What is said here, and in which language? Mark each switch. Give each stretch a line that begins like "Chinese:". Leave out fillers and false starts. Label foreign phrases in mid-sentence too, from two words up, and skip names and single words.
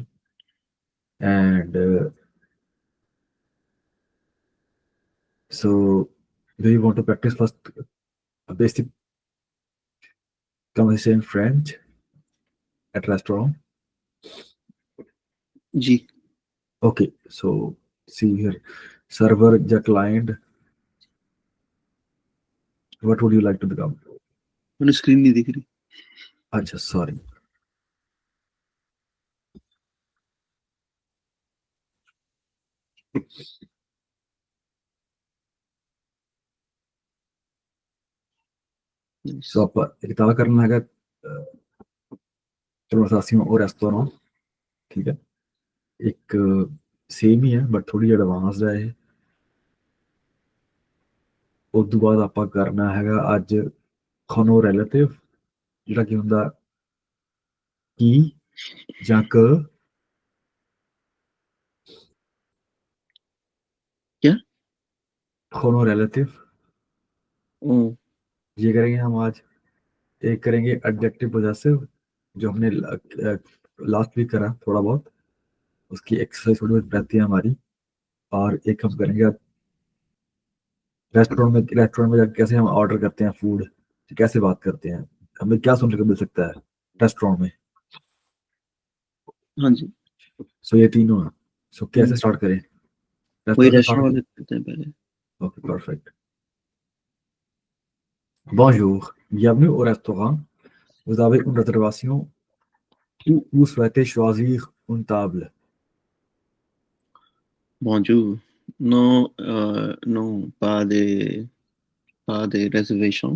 English: And so do you want to practice first a basic conversation in French at restaurant?
Hindi: जी
English: Okay, so see here, server या client, what would you like to become?
Hindi: मैंने स्क्रीन नहीं दिख रही. अच्छा,
English: sorry. So
Punjabi: ਆਪਾਂ ਇੱਕ ਤਾਂ ਕਰਨਾ ਹੈਗਾ
French: conversation au restaurant,
Punjabi: ਠੀਕ ਹੈ. ਇੱਕ ਸੇਮ ਹੀ ਹੈ ਬਟ ਥੋੜੀ ਐਡਵਾਂਸਡ ਹੈ ਇਹ. ਉਸ ਤੋਂ ਬਾਅਦ ਆਪਾਂ ਕਰਨਾ ਹੈਗਾ ਅੱਜ ਖੋਨੋ ਰਿਲੇਟਿਵ, ਜਿਹੜਾ ਕੀ ਹੁੰਦਾ ਕੀ ਜਾਂ ਕ.
Hindi: क्या? खौनो रिलेटिव. ये करेंगे हम आज. एक करेंगे
English: adjective possessive,
Hindi: जो हमने
English: last week
Hindi: करा थोड़ा बहुत, उसकी एक्सरसाइज थोड़ी बहुत रहती है हमारी. और एक हम करेंगे रेस्टोरेंट में कैसे हम ऑर्डर करते हैं फूड, कैसे बात करते हैं, हमें क्या सुनने को मिल सकता है रेस्टोरेंट में. हाँ जी. सो ये तीनों है. सो कैसे स्टार्ट करें? वही रेस्टोरेंट रेस्टोरेंट वाले करते हैं पहले.
English: okay, perfect.
French: Bonjour, bienvenue au restaurant. Vous avez une réservation ou vous souhaitez choisir une table? Bonjour. Non, non, pas de réservation.